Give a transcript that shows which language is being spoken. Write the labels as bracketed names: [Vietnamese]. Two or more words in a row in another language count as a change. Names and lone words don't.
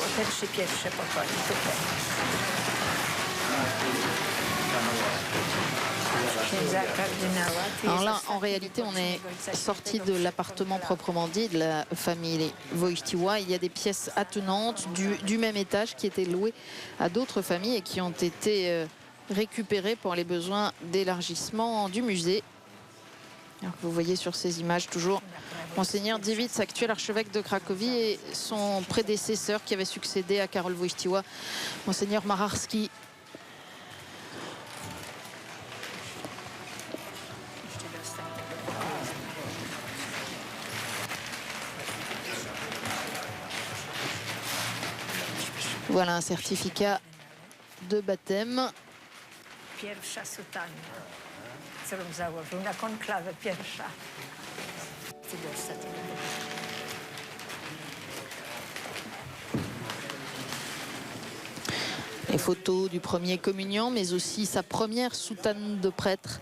[Polish] Te trzy pierwsze pokoje tutaj. Księdza kardynała. Tu [French] Alors [Polish] jest [French] là, en [Polish] ostatni [French] réalité, on est [Polish] wypoczynek ojca [French] sorti [Polish] świętego [French] de l'appartement proprement dit de la famille Wojtyła. Il y a des pièces attenantes du même étage qui étaient louées à d'autres familles et qui ont été récupérées pour les besoins d'élargissement du musée. Alors que vous voyez sur ces images toujours Monseigneur Dziwisz, actuel archevêque de Cracovie, et son prédécesseur qui avait succédé à Karol Wojtyła, Monseigneur Mararski. Voilà un certificat de baptême. [Polish] Pierwsza sutanna, którą założył na konklawę pierwsza. Do ostatniego. [French] Les photos du premier communion, mais aussi sa première soutane de prêtre.